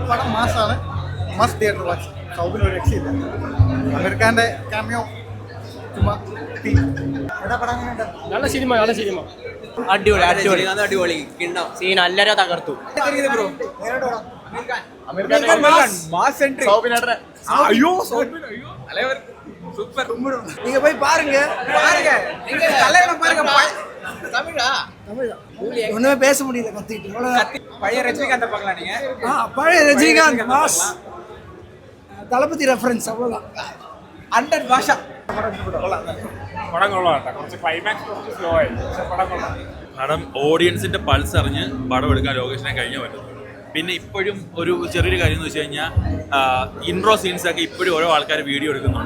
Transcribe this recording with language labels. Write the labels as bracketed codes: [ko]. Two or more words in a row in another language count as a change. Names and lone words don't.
[ml] പടം മാസാണ്, [en] must theatre watch. [ml] സൗബിന് ഒരു രക്ഷയില്ല. അമീർഖാന്റെ ക്യാമിയോ ചുമ്മാ നല്ല സിനിമ അടിപൊളി അടിപൊളി അടിപൊളി സീൻ എല്ലാരും തകർത്തു. [ta] நீங்க போய் பாருங்க ஒண்ணுமே பேச முடியல கத்திட்டு. பழைய ரஜினிகாந்த் பார்க்கலாம் நீங்க. பழைய ரஜினிகாந்த் மாஸ் தளபதி ரெஃபரன்ஸ் அவ்வளவுதான். [ml] 100 ഭാഷ പടം കൊള്ളാം. കുറച്ച് ക്ലൈമാക്സ് കുറച്ച് സ്ലോ ആയി, പക്ഷെ പടം കൊള്ളാം. കാരണം ഓഡിയൻസിന്റെ പൾസ് അറിഞ്ഞ് പടം എടുക്കാൻ ലോകേഷിനെ കഴിഞ്ഞേ പറ്റും. പിന്നെ ഇപ്പോഴും ഒരു ചെറിയൊരു കാര്യം എന്ന് വെച്ച് കഴിഞ്ഞാൽ [en] intro scenes [ml] ഇപ്പോഴും ഓരോ ആൾക്കാർ വീഡിയോ എടുക്കുന്നുണ്ട്.